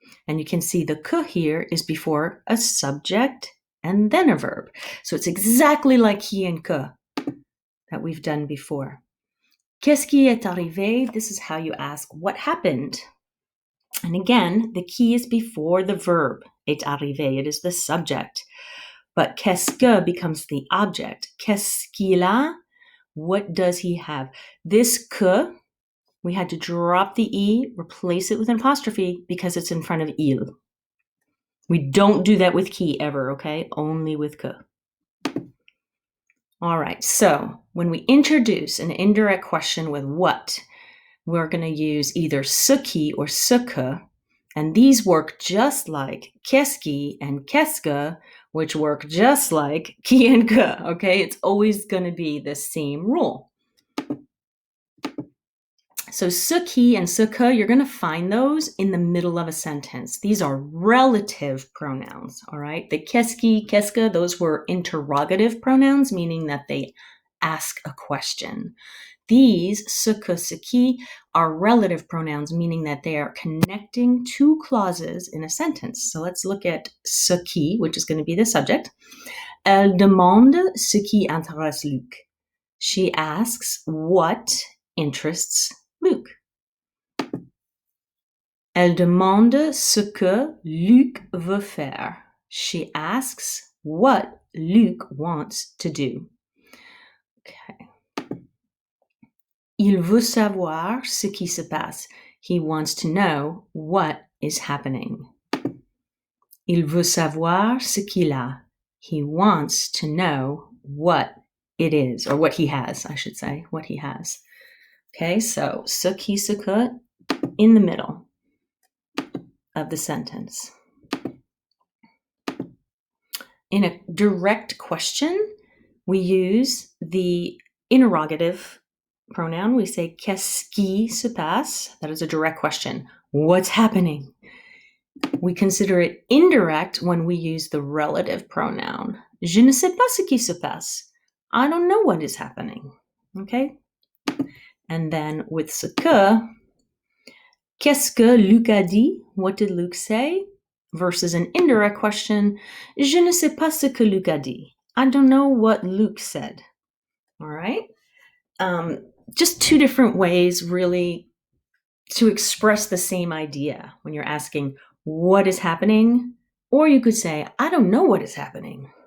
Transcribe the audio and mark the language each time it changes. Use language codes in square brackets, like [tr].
[en] And you can see the que here is before a subject and then a verb. So it's exactly like qui and que that we've done before. [fr] Qu'est-ce qui est arrivé? [en] This is how you ask what happened. And again, the qui is before the verb, est arrivé, it is the subject. But qu'est-ce que becomes the object. [fr] Qu'est-ce qu'il a? [en] What does he have? This que, we had to drop the e, replace it with an apostrophe because it's in front of il. We don't do that with qui ever, okay? Only with que. All right, so when we introduce an indirect question with what, we're going to use either ce qui or ce que, and these work just like qu'est-ce qui and qu'est-ce que, which work just like qui and que, okay? It's always going to be the same rule. So ce qui and ce que, you're going to find those in the middle of a sentence. These are relative pronouns, all right? The qu'est-ce qui, qu'est-ce que, those were interrogative pronouns, meaning that they ask a question. These, ce que, ce qui, are relative pronouns, meaning that they are connecting two clauses in a sentence. So let's look at ce qui, which is going to be the subject. [fr] Elle demande ce qui intéresse Luc. [en] She asks what interests Luc. [fr] Elle demande ce que Luc veut faire. [en] She asks what Luc wants to do. Okay. [fr] Il veut savoir ce qui se passe. [en] He wants to know what is happening. [fr] Il veut savoir ce qu'il a. [en] He wants to know what it is, or what he has, I should say, what he has. Okay, so ce qui, ce que, in the middle of the sentence. In a direct question, we use the interrogative pronoun. We say [fr] qu'est-ce qui se passe? [en] That is a direct question. What's happening? We consider it indirect when we use the relative pronoun. [fr] Je ne sais pas ce qui se passe. [en] I don't know what is happening. Okay? And then with [fr] ce que, qu'est-ce que Luc a dit? [en] What did Luc say? Versus an indirect question, [fr] je ne sais pas ce que Luc a dit. [en] I don't know what Luc said. All right? Just two different ways, really, to express the same idea when you're asking what is happening, or you could say, I don't know what is happening.